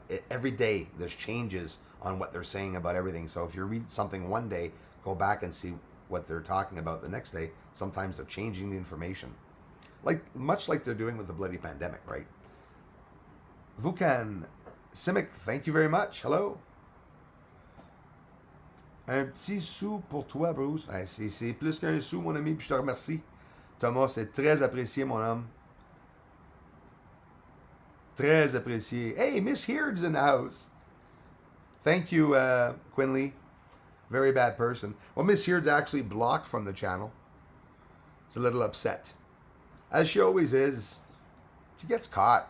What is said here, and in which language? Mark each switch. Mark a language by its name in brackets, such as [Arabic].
[English] Every day there's changes on what they're saying about everything. So if you read something one day, go back and see what they're talking about the next day. Sometimes they're changing the information, much like they're doing with the bloody pandemic, right? Vukan Simic, thank you very much. Hello. [French] Un petit sou pour toi, Bruce. C'est plus qu'un sou, mon ami, puis je te remercie. Thomas, c'est très apprécié, mon homme. Très apprécié. [English] Hey, Miss Heard's in the house. Thank you, Quinley. Very bad person. Well, Miss Heard's actually blocked from the channel. She's a little upset. As she always is. She gets caught.